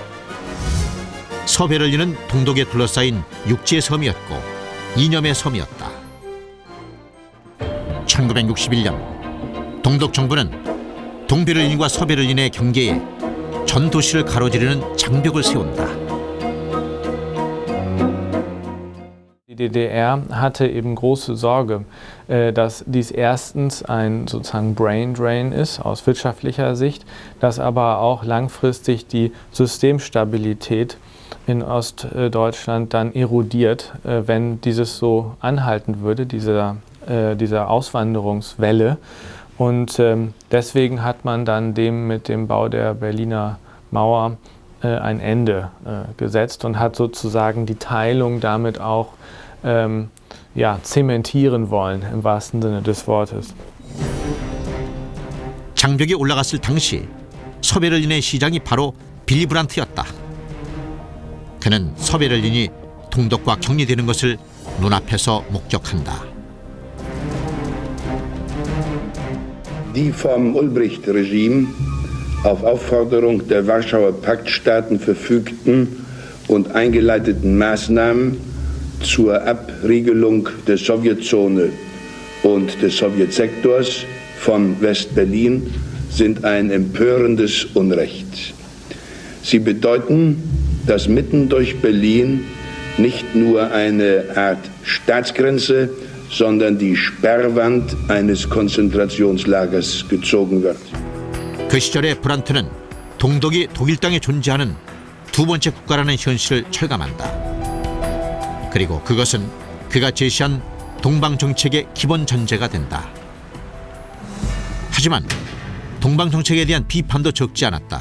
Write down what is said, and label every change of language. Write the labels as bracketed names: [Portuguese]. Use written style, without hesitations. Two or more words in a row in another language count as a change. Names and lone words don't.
[Korean] 서베를린은 동독에 둘러싸인 육지의 섬이었고 이념의 섬이었다. 1961년 동독 정부는 동베를린과 서베를린의 경계에 전 도시를 가로지르는 장벽을 세운다. [German] Die DDR hatte eben große Sorge, dass dies erstens ein sozusagen [English] Brain Drain [German] ist aus wirtschaftlicher Sicht, dass aber auch langfristig die Systemstabilität in Ostdeutschland dann erodiert, wenn dieses so anhalten würde, dieser Auswanderungswelle. Und deswegen hat man dann mit dem Bau der Berliner Mauer ein Ende gesetzt und hat sozusagen die Teilung damit auch zementieren wollen, im wahrsten Sinne des Wortes. [Korean] 장벽이 올라갔을 당시 서베를린의 시장이 바로 빌리 브란트였다. 그는 서베를린이 동독과 격리되는 것을 눈앞에서 목격한다. [German] Die vom Ulbricht-Regime auf Aufforderung der Warschauer Paktstaaten verfügten und eingeleiteten Maßnahmen zur Abriegelung der Sowjetzone und des Sowjetsektors von West-Berlin sind ein empörendes Unrecht. Sie bedeuten, dass mitten durch Berlin nicht nur eine Art Staatsgrenze, sondern die Sperrwand eines Konzentrationslagers gezogen wird. [Korean] 그 시절의 브란트는 동독이 독일 땅에 존재하는 두 번째 국가라는 현실을 철감한다. 그리고 그것은 그가 제시한 동방 정책의 기본 전제가 된다. 하지만 동방 정책에 대한 비판도 적지 않았다.